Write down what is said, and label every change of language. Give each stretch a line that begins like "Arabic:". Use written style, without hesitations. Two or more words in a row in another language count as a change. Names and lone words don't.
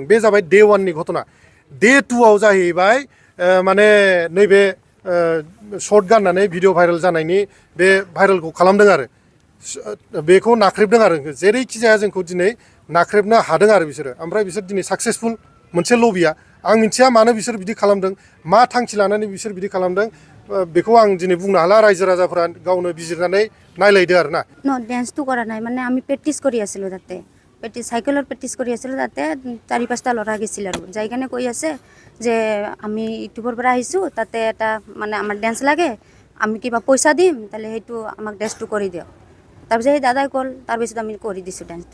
Bodo: बे जाबाय डे 1नि घटना डे 2आव जाहैबाय माने नैबे शर्ट गाननानै
English: video viral
Bodo: जानायनि बे भाइरेलखौ खालामदों आरो बेखौ नाख्रेबदों आरो जेरैखि जाया जोंखौ दिनै नाख्रेबनो हादों आरो बिसोरो ओमफ्राय बिसोर दिनै साक्सेसफुल मोनसे लबिया आं मिथिया मानो बिसोर बिदि खालामदों मा थांखि लानानै बिसोर बिदि खालामदों बेखौ आं दिनै बुंनो हाला रायजो राजाफोरा गावनो बिजिरनानै नायलायदो आरो ना
Assamese: ডেন্সটো কৰা নাই মানে আমি প্ৰেক্টিছ কৰি আছিলোঁ তাতে চাইকেলৰ প্ৰেক্টিছ কৰি আছিলোঁ তাতে 4-5টা ল'ৰা গৈছিল আৰু যাই কেনে কৈ আছে যে আমি ইউটিউবৰ পৰা আহিছোঁ তাতে এটা মানে আমাৰ ডেন্স লাগে আমি কিবা পইচা দিম তাহলে সেইটো আমাক ডেন্সটো কৰি দিয়ক তাৰপিছত সেই দাদাই ক'ল তাৰপিছত আমি কৰি দিছোঁ ডেন্সটো